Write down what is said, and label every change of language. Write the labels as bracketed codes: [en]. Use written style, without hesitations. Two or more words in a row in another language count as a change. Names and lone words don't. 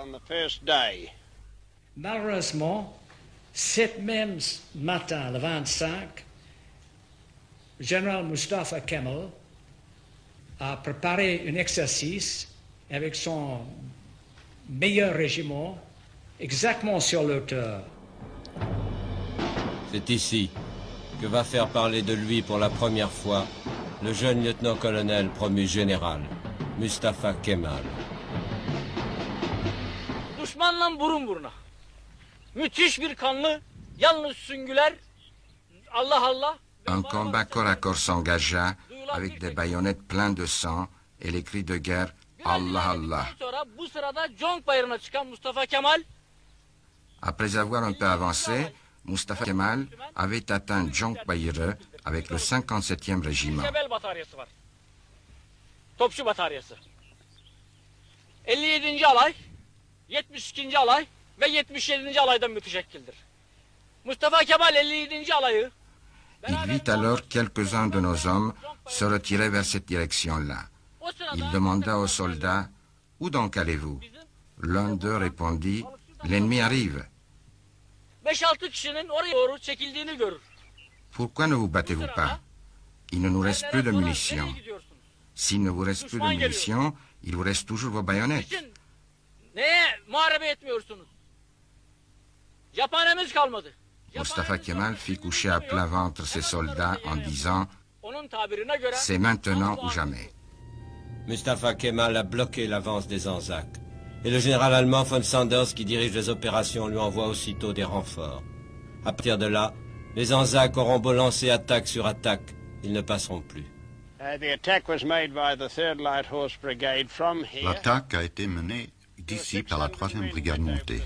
[fr] Malheureusement, cet même matin, le 25, le général Mustafa Kemal a préparé un exercice avec son meilleur régiment exactement sur l'auteur. C'est ici que va faire parler de lui pour la première fois le jeune lieutenant-colonel promu général, Mustafa Kemal. [tr] Düşmanla burun buruna. Müthiş bir kanlı, yalnız süngüler, Allah Allah. [fr] Un combat corps à corps s'engagea avec des baïonnettes pleines de sang et les cris de guerre « Allah Allah ». [tr] Bu sırada Conk Bayırı'na çıkan Mustafa Kemal, [fr] Après avoir un peu avancé, Mustafa Kemal avait atteint Jonk Bayırı avec le 57e régiment. [tr] Şebel bataryası var. Topçu bataryası. 57. alay, 72. alay ve 77. alaydan müteşekkildir. Mustafa Kemal 57. alayı [fr] Il vit alors quelques-uns de nos hommes se retirer vers cette direction-là. Il demanda aux soldats « Où donc allez-vous » L'un d'eux répondit « L'ennemi arrive. » [tr] 5-6 kişinin oraya doğru çekildiğini görür. [fr] Pourquoi ne vous battez-vous pas? Il ne nous reste plus de munitions. S'il ne vous reste plus de munitions, il vous reste toujours vos baïonnettes. [tr] Niçin neye muharebe etmiyorsunuz? Cephanemiz kalmadı. [fr] Mustafa Kemal fit coucher à plat ventre ses soldats en disant [tr] Onun tabirine göre [fr] « C'est maintenant ou jamais ». Mustafa Kemal a bloqué l'avance des Anzacs. Et le général allemand von Sanders, qui dirige les opérations, lui envoie aussitôt des renforts. À partir de là, les Anzacs auront beau lancer attaque sur attaque, ils ne passeront plus. L'attaque a été menée d'ici par la 3e brigade montée.